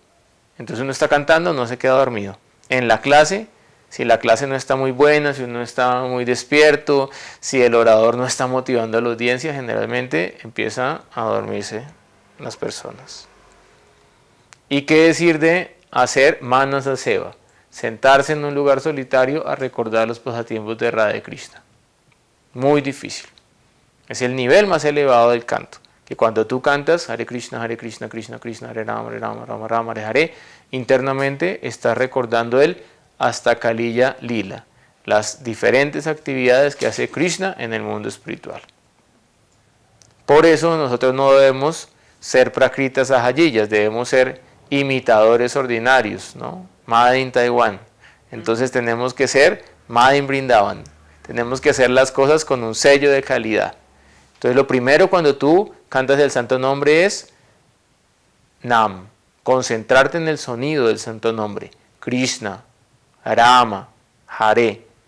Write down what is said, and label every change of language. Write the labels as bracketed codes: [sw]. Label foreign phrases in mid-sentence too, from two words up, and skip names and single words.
[es] Entonces uno está cantando, no se queda dormido. En la clase, si la clase no está muy buena, si uno está muy despierto, si el orador no está motivando a la audiencia, generalmente empieza a dormirse las personas. ¿Y qué decir de hacer Manasa Seva? Sentarse en un lugar solitario a recordar los pasatiempos de Radha Krishna. Muy difícil. Es el nivel más elevado del canto. Que cuando tú cantas [sa] Hare Krishna, Krishna Krishna, Hare Rama, Rama Rama, Hare Hare, [es] internamente estás recordando el [sa] Astakaliya Lila, [es] las diferentes actividades que hace Krishna en el mundo espiritual. Por eso nosotros no debemos ser [sa] prakritas ajayiyas, [es] debemos ser imitadores ordinarios, ¿no? [en] Made in Taiwan. [es] Entonces tenemos que ser [en] Made in Vrindavan. [es] Tenemos que hacer las cosas con un sello de calidad. Entonces lo primero cuando tú cantas el santo nombre es Nam, concentrarte en el sonido del santo nombre, Krishna, Rama, Hare.